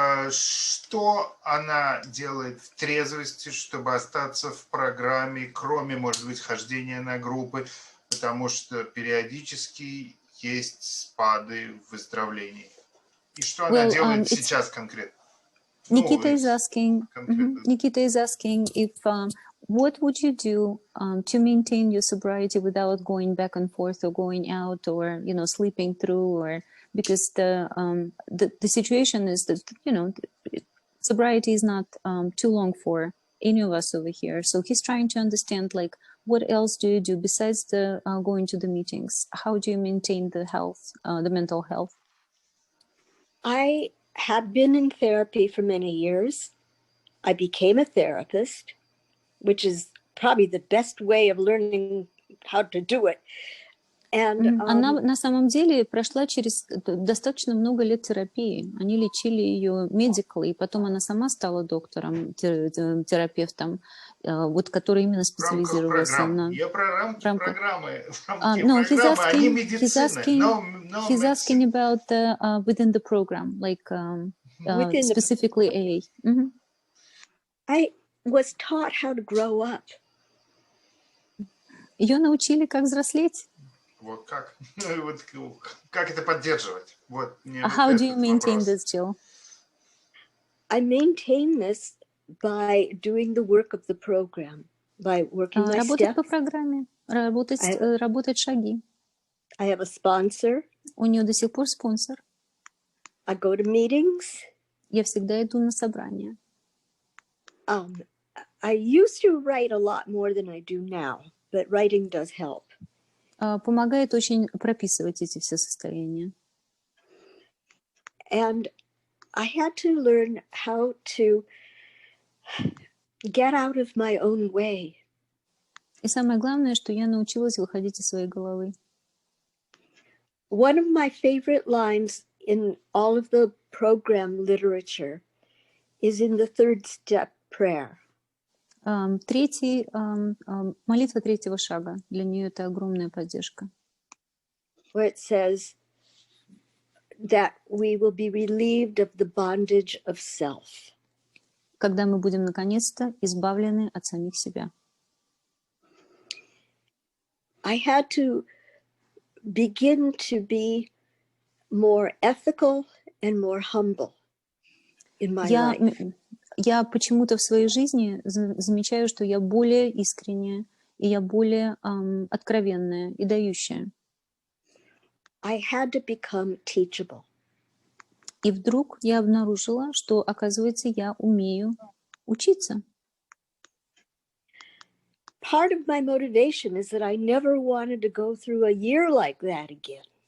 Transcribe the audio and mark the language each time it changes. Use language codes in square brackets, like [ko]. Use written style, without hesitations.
[ru] Что она делает в трезвости, чтобы остаться в программе, кроме, может быть, хождения на группы, потому что периодически есть спады в выздоровлении. И что она делает сейчас конкретно? [en] Nikita is asking if what would you do to maintain your sobriety without going back and forth or going out or sleeping through, or because the situation is that sobriety is not too long for any of us over here. So he's trying to understand, like, what else do you do besides the going to the meetings? How do you maintain the health, the mental health? I had been in therapy for many years. I became a therapist, which is probably the best way of learning how to do it. And, [ru] она на самом деле прошла через достаточно много лет терапии. Они лечили ее medically, и потом она сама стала доктором, терапевтом, вот, который именно специализировался на... Я про программы. [en] No, he's asking about within the program, like specifically AA. I was taught how to grow up. [ru] Ее научили, как взрослеть. Вот как? Как это поддерживать? Вот, [en] how do you maintain this, Jill? I maintain this by doing the work of the program, by working my [ru] работать [en] steps. [ru] по программе, работать шаги. [en] I have a sponsor. [ru] У нее до сих пор спонсор. [en] I go to meetings. [ru] Я всегда иду на собрания. [en] I used to write a lot more than I do now, but writing does help. [ru] Помогает очень прописывать эти все состояния. [en] And I had to learn how to get out of my own way. [ru] И самое главное, что я научилась выходить из своей головы. [en] One of my favorite lines in all of the program literature is in the third step prayer. [ru] Молитва третьего шага. Для нее это огромная поддержка. [en] Where it says that we will be relieved of the bondage of self. [ru] Когда мы будем наконец-то избавлены от самих себя. [en] I had to begin to be more ethical and more humble in my life. [ru] Я почему-то в своей жизни замечаю, что я более искренняя, и я более откровенная и дающая. [en] I had to become teachable. [ru] И вдруг я обнаружила, что, оказывается, я умею учиться. [en] Part of my motivation is that I never wanted to go through a year like that again.